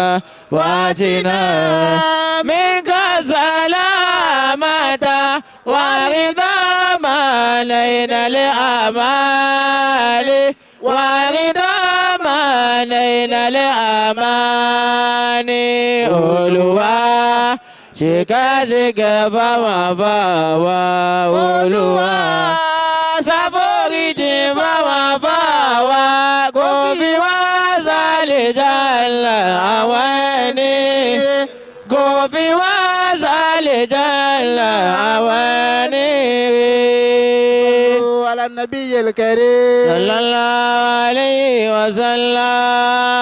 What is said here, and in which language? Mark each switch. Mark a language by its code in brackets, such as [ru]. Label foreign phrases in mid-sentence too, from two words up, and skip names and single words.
[ar] واتنا منك سلامة ورضا ما لينا الأمال ورضا ما لينا الأمان [yo] Olúwa ṣìkẹ́ṣìkẹ́ fáwọn fáwa Olúwa ṣàforíjì fáwọn fáwa kò fi wá sálẹ̀ jàlá àwọn ẹni kò fi wá sálẹ̀ jàlá àwọn ẹni. [ar] على النبي الكريم صلى الله عليه وسلم.